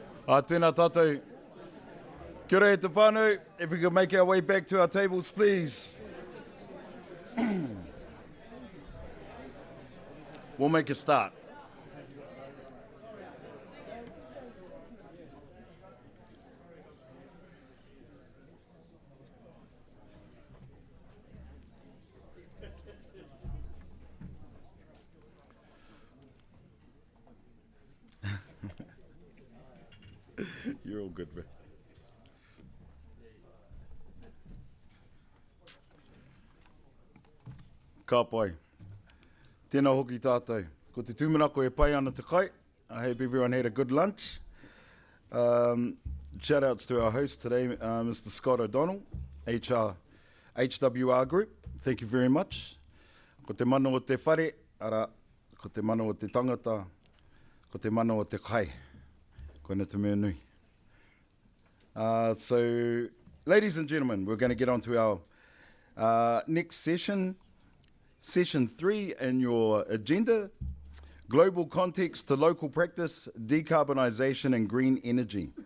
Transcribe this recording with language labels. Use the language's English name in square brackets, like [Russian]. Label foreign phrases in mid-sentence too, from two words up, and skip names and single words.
[Māori] Tēnā tātou. Kia ora e te whānau. [English] If we could make our way back to our tables, please. We'll make a start. You're all good, man. [Māori] Ka pai. Tēnā hoki tātou. Ko te tūmanako e pai ana te kai. [English] I hope everyone had a good lunch. Shout outs to our host today, Mr. Scott O'Donnell, HWR Group. Thank you very much. [Māori] Ko te mana o te whare, ara, ko te mana o te tangata, ko te mana o te kai. Koina te mea nui. [English] So, ladies and gentlemen, we're going to get on to our next session, Session 3 in your agenda, Global Context to Local Practice, Decarbonisation and Green Energy.